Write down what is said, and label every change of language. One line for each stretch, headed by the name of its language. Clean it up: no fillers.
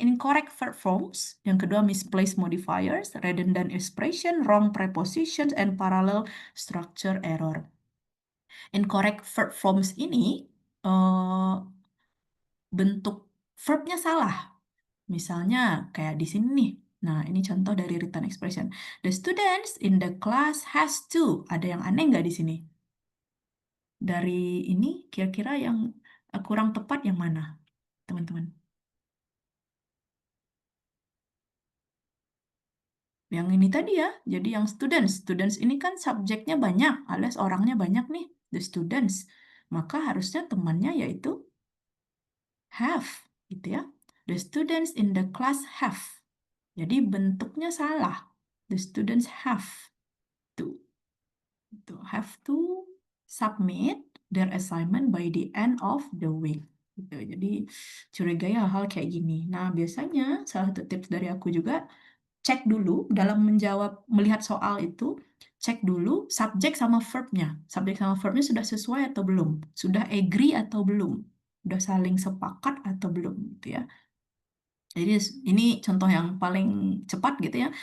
English: Incorrect verb forms.
Indonesian: Yang kedua
English: misplaced modifiers, redundant expression, wrong prepositions, and parallel structure error. Incorrect verb forms
Indonesian: ini bentuk verbnya salah. Misalnya kayak di sini nih. Nah, ini contoh dari written expression.
English: The students in the class has to.
Indonesian: Ada yang aneh nggak di sini? Dari ini kira-kira yang kurang tepat yang mana, teman-teman? Yang ini tadi ya, jadi yang students. Students ini kan subjeknya banyak, alias orangnya banyak nih,
English: the students.
Indonesian: Maka harusnya temannya yaitu have, gitu ya.
English: The students in the class have.
Indonesian: Jadi bentuknya salah.
English: The students have to. Have to submit their assignment by the end of the week.
Indonesian: Gitu. Jadi curigai hal-hal kayak gini. Nah, biasanya salah satu tips dari aku juga, cek dulu dalam melihat soal itu, cek dulu subjek sama verbnya. Subjek sama verbnya sudah sesuai atau belum? Sudah agree atau belum? Sudah saling sepakat atau belum gitu ya. Jadi ini contoh yang paling cepat gitu ya.